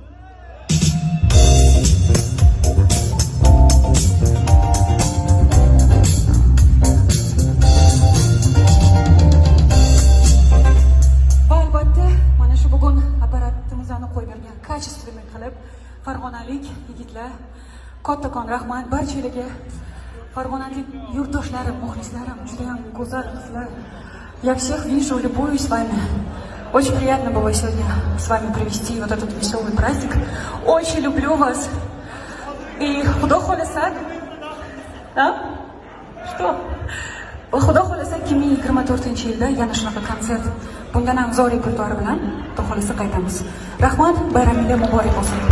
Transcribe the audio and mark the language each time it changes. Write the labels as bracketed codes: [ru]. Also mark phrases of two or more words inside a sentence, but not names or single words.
[uz] Kачественный qilib farg'onalik yigitlar, kattakon rahmat barchalarga. Farg'onalik yurtdoshlarim, muxlislarim, juda ham go'zal qizlar. [ru] Я всех вижу, любуюсь вами. Очень приятно было сегодня с вами провести вот этот веселый праздник. Очень люблю вас. И [uz] Xudo xohlasa, [ru] да? Что? [uz] Xudo xohlasa 2024-yilda yana shunaqa konsert, bundan ham zo'r repertuar bilan Xudo xohlasa qaytamiz. Rahmat, bayramingiz muborak bo'lsin.